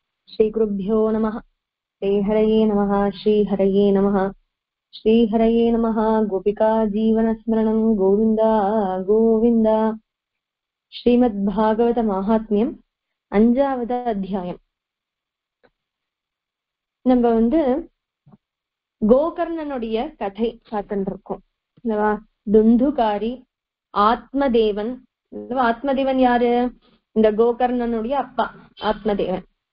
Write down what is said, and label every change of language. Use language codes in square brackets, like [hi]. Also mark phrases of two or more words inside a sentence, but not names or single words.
[sa] श्रीगुरुभ्यो नमः। श्रीहरये नमः। श्रीहरये नमः। श्रीहरये नमः। गोपिका जीवनस्मरणं गोविन्द गोविन्द। [ta] श्रीमद्भागवत माहात्म्यम அஞ்சாவது அத்தியாயம். நம்ம கோகர்ணனுடைய கதை பார்த்துட்டு இருக்கோம். துந்துகாரி ஆத்மதேவன். ஆத்மதேவன் யாரு? இந்த கோகர்ணனுடைய அப்பா ஆத்மதேவன்.